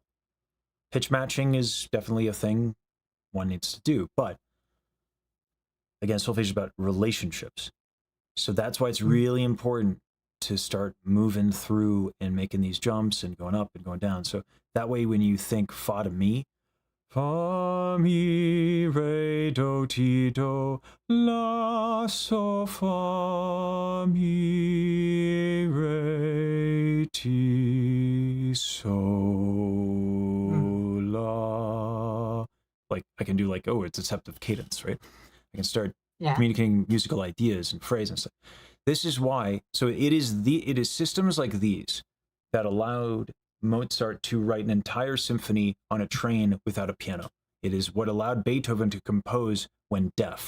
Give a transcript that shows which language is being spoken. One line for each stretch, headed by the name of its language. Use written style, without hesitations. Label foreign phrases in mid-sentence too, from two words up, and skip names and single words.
English: Pitch matching is definitely a thing one needs to do, but again, solfege is about relationships. So that's why it's really important to start moving through and making these jumps and going up and going down. So that way, when you think fa to mi, fa, mi, re, do, ti, do, la, so, fa, mi, re, ti, so, la. Like I can do like, oh, it's a septive cadence, right? I can start communicating musical ideas and phrase and stuff. This is why. So it is systems like these that allowed Mozart to write an entire symphony on a train without a piano. It is what allowed Beethoven to compose when deaf.